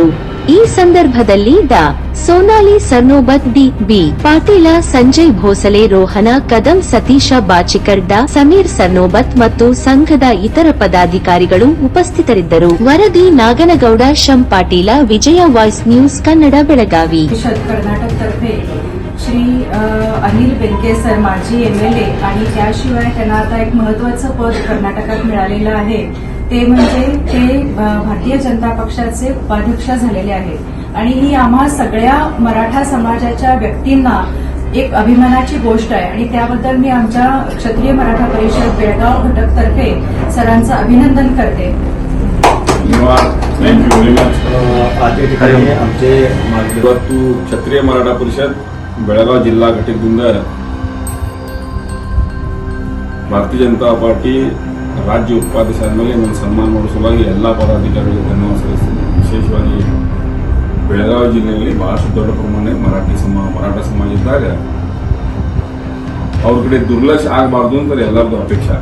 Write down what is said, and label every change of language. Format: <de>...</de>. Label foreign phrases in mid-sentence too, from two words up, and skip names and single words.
<kn>ಈ ಸಂದರ್ಭದಲ್ಲಿ ಡಾ ಸೋನಾಲಿ ಸರ್ನೋಬತ್, ಡಿ.ಬಿ. ಪಾಟೀಲ, ಸಂಜಯ್ ಭೋಸಲೆ, ರೋಹನ ಕದಂ, ಸತೀಶ ಬಾಚಿಕರ್, ಡಾ ಸಮೀರ್ ಸರ್ನೋಬತ್ ಮತ್ತು ಸಂಘದ ಇತರ ಪದಾಧಿಕಾರಿಗಳು ಉಪಸ್ಥಿತರಿದ್ದರು. ವರದಿ ನಾಗನಗೌಡ ಶಂ ಪಾಟೀಲ, ವಿಜಯ ವಾಯ್ಸ್ ನ್ಯೂಸ್ ಕನ್ನಡ, ಬೆಳಗಾವಿ.</kn> <mr>कर्नाटकतर्फे श्री अनिल बेनके सर माजी एमएलए आणि त्याशिवाय त्यांना आता एक महत्वाचं पद कर्नाटकात मिळालेलं आहे. ते म्हणजे ते भारतीय जनता पक्षाचे उपाध्यक्ष झालेले आहेत आणि ही आम्हा सगळ्या मराठा समाजाच्या व्यक्तींना एक अभिमानाची गोष्ट आहे आणि त्याबद्दल मी आमच्या क्षत्रिय मराठा परिषद बेळगाव घटकतर्फे सरांचं अभिनंदन करते.</mr> <en>thank you very much.</en> <mr>आजच्या ठिकाणी आमचे</mr> <kn>ಇವತ್ತು ಕ್ಷತ್ರಿಯ ಮರಾಠ ಪರಿಷತ್ ಬೆಳಗಾವಿ ಜಿಲ್ಲಾ ಘಟಕದಿಂದ ಭಾರತೀಯ ಜನತಾ ಪಾರ್ಟಿ ರಾಜ್ಯ ಉಪಾಧ್ಯಕ್ಷ ಆದಮೇಲೆ ನನ್ನ ಸನ್ಮಾನ ಮಾಡುವ ಸಲುವಾಗಿ ಎಲ್ಲ ಪದಾಧಿಕಾರಿಗಳಿಗೆ ಧನ್ಯವಾದ ಸಲ್ಲಿಸ್ತೀನಿ. ವಿಶೇಷವಾಗಿ ಬೆಳಗಾವಿ ಜಿಲ್ಲೆಯಲ್ಲಿ ಬಹಳಷ್ಟು ದೊಡ್ಡ ಪ್ರಮಾಣ ಮರಾಠ ಸಮಾಜ ಇದ್ದಾಗ ಅವ್ರ ಕಡೆ ದುರ್ಲಕ್ಷ್ಯ ಆಗಬಾರ್ದು ಅಂತ ಎಲ್ಲರದ್ದು ಅಪೇಕ್ಷೆ.</kn>